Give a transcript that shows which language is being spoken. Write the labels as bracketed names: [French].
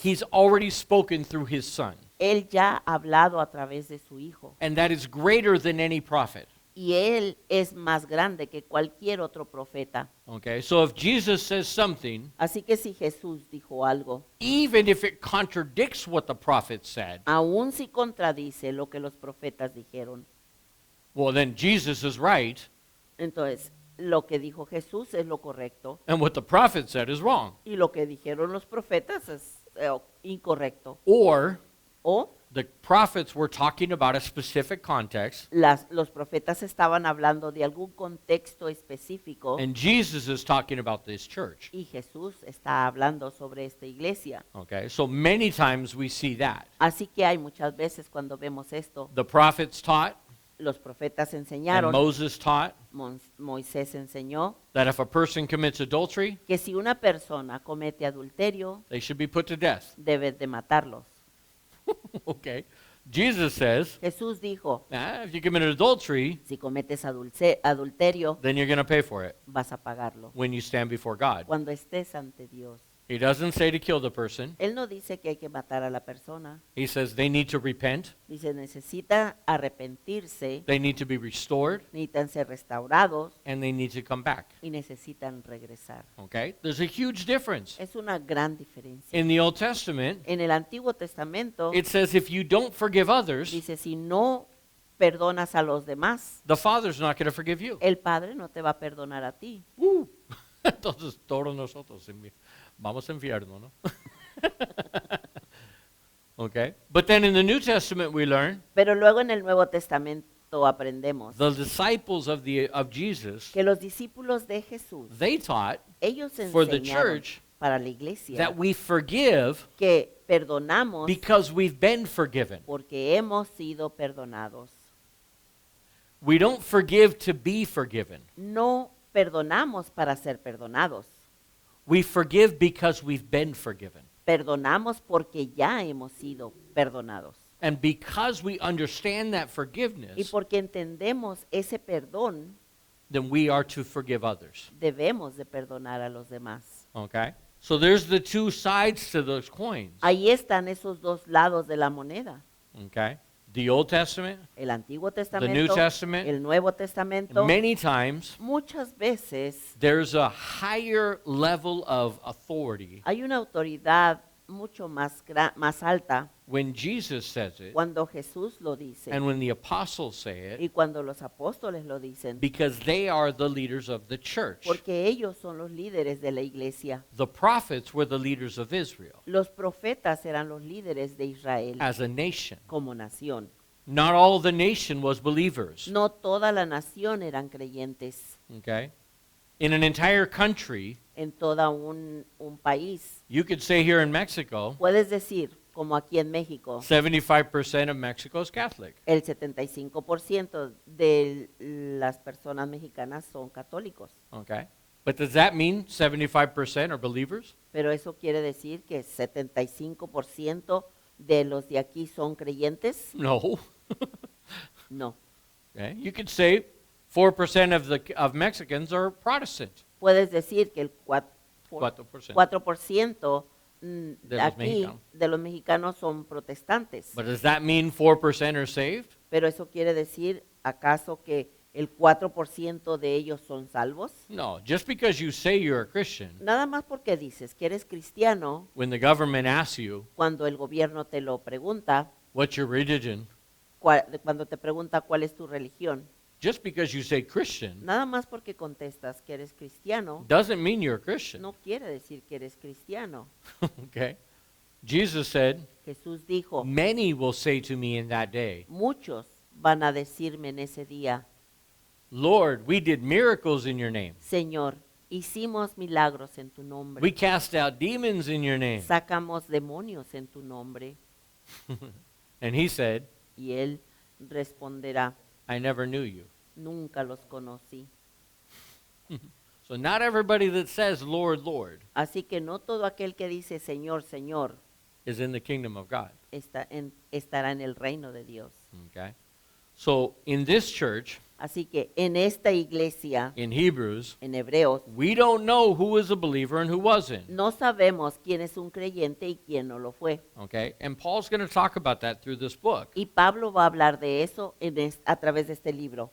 [English] He's already spoken through His Son. [Spanish] Él ya ha hablado a través de su Hijo. [English] And that is greater than any prophet. [Spanish] Y Él es más grande que cualquier otro profeta. [English] Okay? So if Jesus says something, [Spanish] Así que si Jesús dijo algo, [English] even if it contradicts what the prophet said, [Spanish] aun si contradice lo que los profetas dijeron, [English] well, then Jesus is right, [Spanish] entonces lo que dijo Jesús es lo correcto [English] and what the prophet said is wrong. [Spanish] y lo que dijeron los profetas es incorrecto. [English] Or [Spanish] O [English] the prophets were talking about a specific context, [Spanish] los profetas estaban hablando de algún contexto específico [English] and Jesus is talking about this church. [Spanish] y Jesús está hablando sobre esta iglesia. [English] Okay? So many times we see that. [Spanish] Así que hay muchas veces cuando vemos esto, [English] The prophets taught, [Spanish] los profetas [English] and [Spanish] enseñaron, [English] Moses taught, [Spanish] Moisés enseñó [English] that if a person commits adultery, [Spanish] que si una persona comete adulterio, [English] they should be put to death. [Spanish] debes de matarlos. [English] Okay? Jesus says, [Spanish] Jesús dijo, [English] if you commit adultery, [Spanish] si cometes adulterio, [English] then you're going to pay for it [Spanish] vas a pagarlo [English] when you stand before God. [Spanish] cuando estés ante Dios. [English] He doesn't say to kill the person. [Spanish] Él no dice que hay que matar a la persona, [English] He says they need to repent. [Spanish] dice necesita arrepentirse, [English] They need to be restored, [Spanish] necesitan ser restaurados [English] and they need to come back. [Spanish] y necesitan regresar. [English] Okay? There's a huge difference. [Spanish] Es una gran diferencia. [English] In the Old Testament, [Spanish] En el Antiguo Testamento [English] it says if you don't forgive others, [Spanish] dice, si no perdonas a los demás, [English] the Father's not going to forgive you. [Spanish] el Padre no te va a perdonar a ti. Entonces todos nosotros vamos al infierno, ¿no? [English] Okay? But then in the New Testament we learn [Spanish] Pero luego en el Nuevo Testamento aprendemos [English] the disciples of Jesus, [Spanish] que los discípulos de Jesús, [English] they taught [Spanish] ellos [English] for the [Spanish] enseñaron [English] church [Spanish] para la iglesia [English] that we forgive [Spanish] que perdonamos [English] because we've been forgiven. [Spanish] porque hemos sido perdonados. [English] We don't forgive to be forgiven. [Spanish] No perdonamos para ser perdonados. [English] We forgive because we've been forgiven. [Spanish] Perdonamos porque ya hemos sido perdonados. [English] And because we understand that [Spanish] Y [English] forgiveness, [Spanish] porque entendemos ese perdón, [English] then we are to forgive others. [Spanish] debemos de perdonar a los demás. [English] Okay? So there's the two sides to those coins. [Spanish] Ahí están esos dos lados de la moneda. [English] Okay? The Old Testament, [Spanish] El Antiguo [English] New [Spanish] Testamento, [English] Testament, [Spanish] el Nuevo Testamento. [English] many times [Spanish] Muchas veces [English] there's a higher level of authority [Spanish] hay una autoridad mucho más alta [English] when Jesus says it [Spanish] cuando Jesús lo dice [English] and when the apostles say it, [Spanish] y cuando los apóstoles lo dicen, [English] because they are the leaders of the church. [Spanish] porque ellos son los líderes de la iglesia. [English] The prophets were the leaders of Israel [Spanish] Los profetas eran los líderes de Israel [English] as a nation. [Spanish] como nación. [English] Not all the nation was believers. [Spanish] No toda la nación eran creyentes. [English] Okay? In an entire country, [Spanish] En todo un país. [English] you could say here in Mexico, [Spanish] Puedes decir, como aquí en México, [English] 75% of Mexico is Catholic. [Spanish] el 75% de las personas mexicanas son católicos. [English] Okay? But does that mean 75% are believers? [Spanish] Pero eso quiere decir que 75% de los de aquí son creyentes. [English] No. [Spanish] No. [English] Okay. You could say 4% of Mexicans are Protestant. [Spanish] Puedes decir que el 4%. 4% De los aquí mexicanos. de los mexicanos son protestantes. [English] But does that mean 4% are saved? [Spanish] Pero eso quiere decir, ¿acaso que el 4% de ellos son salvos? [English] No. Just because you say you're a Christian, [Spanish] Nada más porque dices que eres cristiano, [English] when the government asks you, [Spanish] cuando el gobierno te lo pregunta, [English] what's your religion? [Spanish] cuando te pregunta cuál es tu religión, [English] Just because you say Christian [Spanish] nada más porque contestas que eres cristiano, [English] doesn't mean you're a Christian. [Spanish] no quiere decir que eres cristiano. [English] Okay. Jesus said, [Spanish] Jesús dijo, [English] many will say to me in that day, [Spanish] muchos van a decirme en ese día, [English] Lord, we did miracles in your name. [Spanish] Señor, hicimos milagros en tu [English] We [Spanish] nombre, [English] cast out demons in your name. [Spanish] sacamos demonios en tu nombre. [English] And he said, [Spanish] Y él responderá, [English] I never knew you. [Spanish] nunca los conocí. [English] So not everybody that says, Lord, Lord, [Spanish] Así que no todo aquel que dice Señor, Señor, [English] is in the kingdom of God. [Spanish] estará en el reino de Dios. [English] Okay? So in this church, [Spanish] Así que en esta iglesia, [English] in Hebrews, [Spanish] en Hebreos, [English] we don't know who was a believer and who wasn't. [Spanish] no sabemos quién es un creyente y quién no lo fue. [English] Okay? And Paul's going to talk about that through this book. [Spanish] Y Pablo va a hablar de eso a través de este libro.